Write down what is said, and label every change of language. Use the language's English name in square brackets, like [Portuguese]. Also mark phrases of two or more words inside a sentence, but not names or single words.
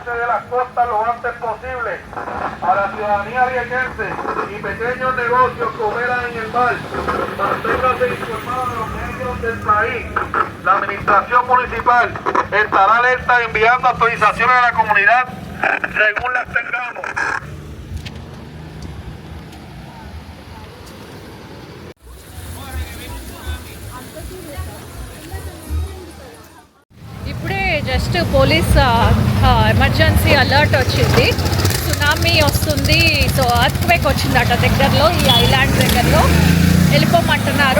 [Spanish] las costas lo antes posible. A la ciudadanía viequense y pequeños negocios que operan en el mar, manténganse informados de los medios del país. La administración municipal estará alerta enviando actualizaciones a la comunidad según las tengamos. [Telugu] ఇప్పుడే [English] just police emergency alert [Telugu] వచ్చింది, సునామీ వస్తుంది, [English] so earthquake [Telugu] వచ్చిందట దగ్గరలో, ఈ ఐలాండ్ దగ్గరలో వెళ్ళిపోమంటున్నారు.